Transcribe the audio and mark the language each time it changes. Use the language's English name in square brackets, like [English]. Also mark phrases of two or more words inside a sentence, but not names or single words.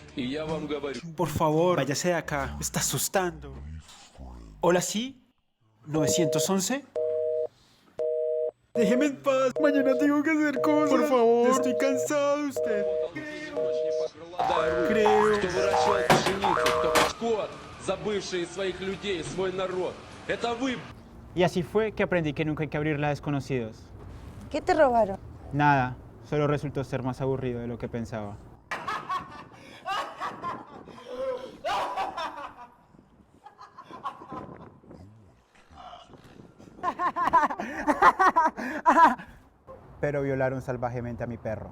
[Russian] И я вам говорю... [Spanish] Por favor, váyase de acá. Me está asustando. Hola, sí. 911. Déjeme en paz. Mañana tengo que hacer cosas. Por favor. Estoy cansado de usted. Creo. [Russian] Кто выращивал пшеницу, кто скот, забывшие своих людей, свой народ. Это вы. [Spanish] Y así fue que aprendí que nunca hay que abrirla a desconocidos. ¿Qué te robaron? Nada. Solo resultó ser más aburrido de lo que pensaba. Pero violaron salvajemente a mi perro.